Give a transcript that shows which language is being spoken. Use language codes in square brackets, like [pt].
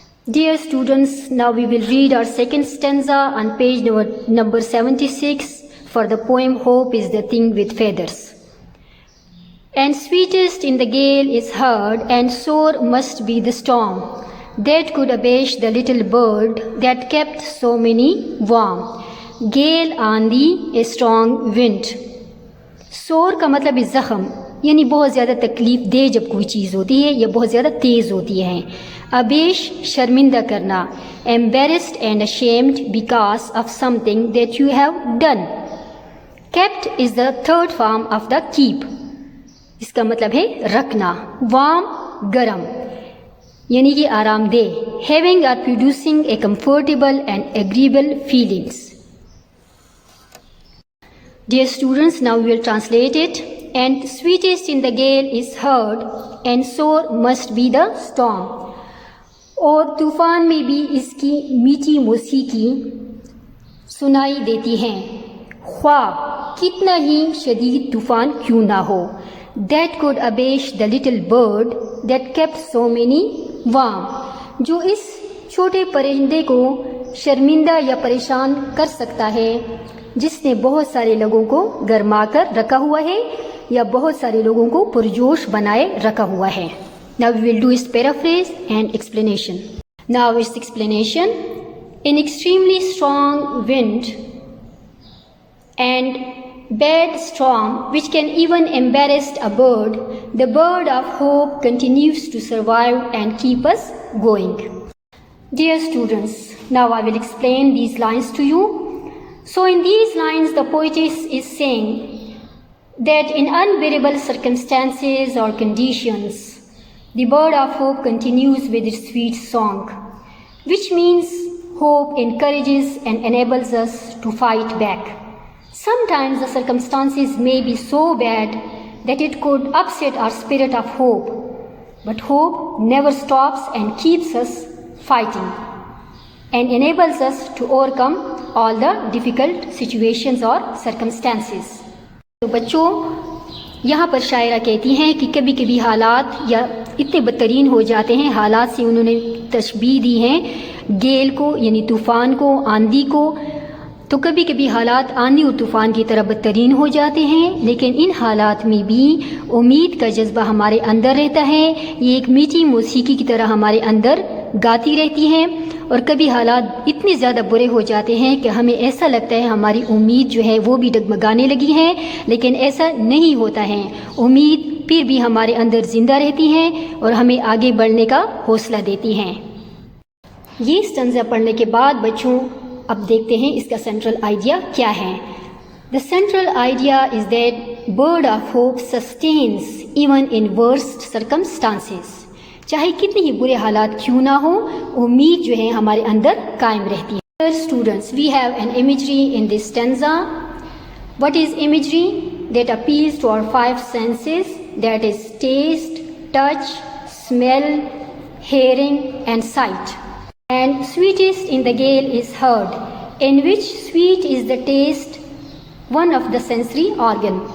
[en] Dear students, now we will read our second stanza on page number 76 for the poem Hope is the Thing with Feathers. And sweetest in the gale is heard, and sore must be the storm that could abash the little bird that kept so many warm. Gale आंधी a strong wind. [ur] سور کا مطلب ہے زخم، یعنی بہت زیادہ تکلیف دہ جب کوئی چیز ہوتی ہے یا بہت زیادہ تیز ہوتی ہے. ابیش شرمندہ کرنا، [en] embarrassed and ashamed because of something that you have done. Kept is the third form of the keep. [ur] اس کا مطلب ہے رکھنا. warm گرم، یعنی کہ آرام دہ. [en] having or producing a comfortable and agreeable feelings. Dear students, now we will translate it. And sweetest in the gale is heard, and sore must be the storm. [ur] اور طوفان میں بھی اس کی میٹھی موسیقی سنائی دیتی ہیں، خواہ کتنا ہی شدید طوفان کیوں نہ ہو. [en] That could abash the little bird that kept so many warm. [ur] جو اس چھوٹے پرندے کو شرمندہ یا پریشان کر سکتا ہے جس نے بہت سارے لوگوں کو گرما کر رکھا ہوا ہے یا بہت سارے لوگوں کو پرجوش بنائے رکھا ہوا ہے. [en] Now we will do its paraphrase and explanation. Now its explanation. An extremely strong wind and bad storm which can even embarrass a bird, the bird of hope continues to survive and keep us going. Dear students, now I will explain these lines to you. So in these lines the poetess is saying that in unbearable circumstances or conditions, the bird of hope continues with its sweet song, which means hope encourages and enables us to fight back. Sometimes the circumstances may be so bad that it could upset our spirit of hope, but hope never stops and keeps us fighting and enables us to overcome all the difficult situations or circumstances. [ur] تو بچوں، یہاں پر شاعرہ کہتی ہیں کہ کبھی کبھی حالات یا اتنے بدترین ہو جاتے ہیں. حالات سے انہوں نے تشبیہ دی ہیں گیل کو یعنی طوفان کو, آندھی کو. تو کبھی کبھی حالات آندھی اور طوفان کی طرح بدترین ہو جاتے ہیں, لیکن ان حالات میں بھی امید کا جذبہ ہمارے اندر رہتا ہے. یہ ایک میٹھی موسیقی کی طرح ہمارے اندر گاتی رہتی ہے. اور کبھی حالات اتنے زیادہ برے ہو جاتے ہیں کہ ہمیں ایسا لگتا ہے ہماری امید جو ہے وہ بھی ڈگمگانے لگی ہے, لیکن ایسا نہیں ہوتا ہے. امید پھر بھی ہمارے اندر زندہ رہتی ہیں اور ہمیں آگے بڑھنے کا حوصلہ دیتی ہیں. یہ اسٹنزا پڑھنے کے بعد بچوں اب دیکھتے ہیں اس کا سینٹرل آئیڈیا کیا ہے. [en] The central idea is that bird of hope sustains even in worst circumstances. [ur] چاہے کتنے ہی برے حالات کیوں نہ ہوں, امید جو ہے ہمارے اندر قائم رہتی ہے. [en] Dear students, we have an imagery in this stanza. What is imagery? That appeals to our five senses, that is taste, touch, smell, hearing and sight. And sweetest in the gale is heard, in which sweet is the taste, one of the sensory organ.